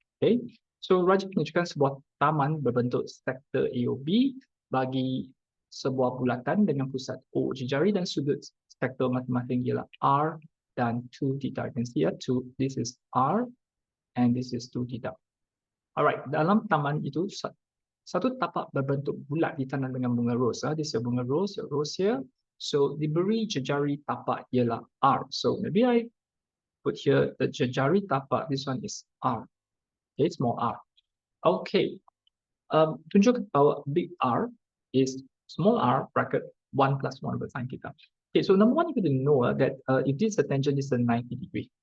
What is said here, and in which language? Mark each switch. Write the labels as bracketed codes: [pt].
[ms] Okay, so Raja menunjukkan sebuah taman berbentuk sektor AOB bagi sebuah bulatan dengan pusat O jari dan sudut sektor masing-masing ialah R dan 2 theta. [en] You can see here, this is R and this is 2 theta. [ms] Alright, dalam taman itu satu tapak berbentuk bulat ditanam dengan bunga ros. [en] This is bunga ros, here. [ms] So diberi jejari tapak ialah R. [en] So maybe I put here the jejari tapak. This one is R. Okay, small r. Okay. [ms] Tunjuk bahwa [en] big R is small r bracket 1 plus 1 over sin theta. Okay, so number one, you need to know that if this is a tangent, this is a 90 degree.